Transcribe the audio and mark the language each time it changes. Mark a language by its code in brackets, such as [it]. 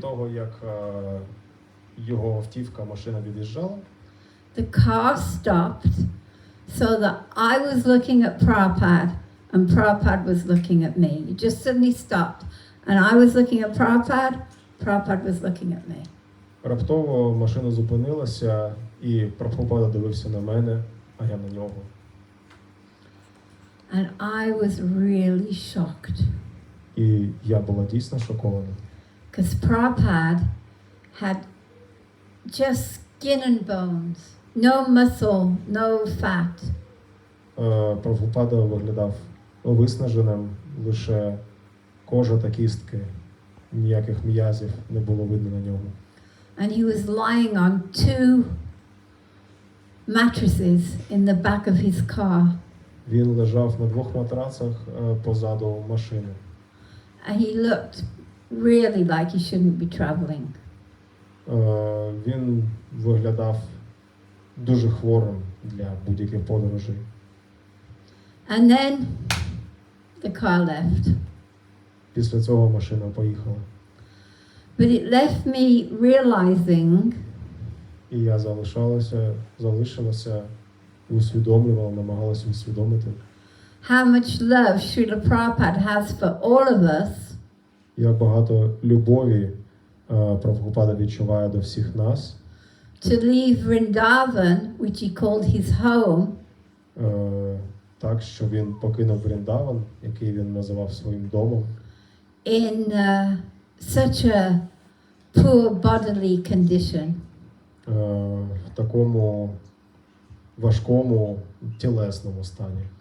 [uk] того, як його автівка, машина від'їжджала, [en] the car stopped so that I was looking at Prabhupada and Prabhupada was looking at me. It just suddenly stopped. And I was looking at Prabhupada Prabhupada was looking at me. [uk] Раптово машина зупинилася, і Прабгупада дивився на мене, а я на нього. [en] And I was really shocked. [uk] І я була дійсно шокована. [en] Because Prabhupada had just skin and bones, no muscle, no fat. [uk] Прабгупада виглядав виснаженим, лише кожа та кістки, ніяких м'язів не було видно на ньому. [en] And he was lying on 2 mattresses in the back of his car. [uk] Він лежав на 2 матрацах позаду машини. [en] And he looked really like he shouldn't be traveling. [uk] Він виглядав дуже хворим для будь-яких подорожей. [en] And then the car left. [uk] Після цього машина поїхала. [en] But it left me realizing [uk] І я залишилася і усвідомлювала, намагалася усвідомити, [en] how much love Srila Prabhupada has for all of us, [uk] як багато любові Прабгупада відчуває до всіх нас. [en] to leave Vrindavan, which he called his home, [uk] Так, що він покинув Вріндаван, який він називав своїм домом, [en] in such a poor bodily condition. [uk] в такому важкому тілесному стані.